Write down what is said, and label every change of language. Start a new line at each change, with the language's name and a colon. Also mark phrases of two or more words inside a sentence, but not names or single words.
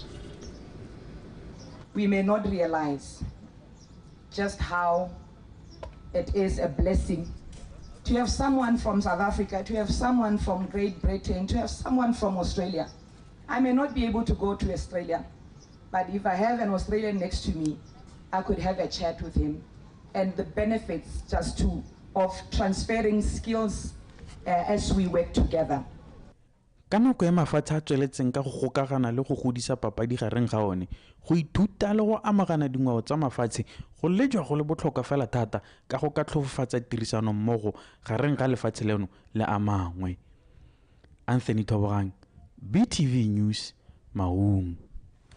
English: We may not realize just how it is a blessing to have someone from South Africa, to have someone from Great Britain, to have someone from Australia. I may not be able to go to Australia, but if I have an Australian next to me, I could have a chat with him. And the benefits of transferring skills as we work together.
Tswana: Ka nako ya mafatshe a tsweletseng ka go gokagana le go godisa papadi gareng ga one, go ithuta le go amagana dingwao tsa mafatshe go lejwa go le botlhokwa fela thata ka go ka tlhofofatsa tirisano mmogo gareng ga lefatshe leno le a mangwe. Anthony Tlhobogang, BTV News, Maung.